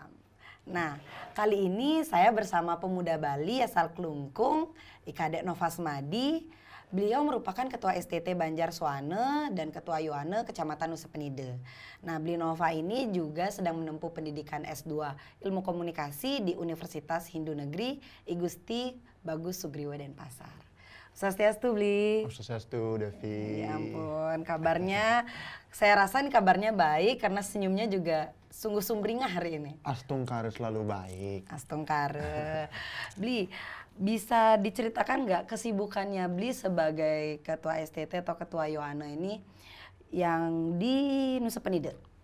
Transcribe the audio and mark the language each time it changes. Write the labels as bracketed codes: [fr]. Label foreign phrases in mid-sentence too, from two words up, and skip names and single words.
[id] Nah, kali ini saya bersama pemuda Bali asal Klungkung, Ikadek Nova Smadi. Beliau merupakan Ketua STT Banjar Suane dan Ketua Yoane Kecamatan Nusa Penida. Nah, beliau Nova ini juga sedang menempuh pendidikan S2 Ilmu Komunikasi di Universitas Hindu Negeri I Gusti Bagus Sugriwa Denpasar. Swastiastu, Bli. Swastiastu, Devi. Ya ampun, kabarnya, saya rasa ini kabarnya baik karena senyumnya juga sungguh sumringah hari ini. Astungkare selalu baik. Astungkare. Bli, bisa diceritakan nggak kesibukannya Bli sebagai Ketua STT atau Ketua Yoane ini yang di Nusa Penida?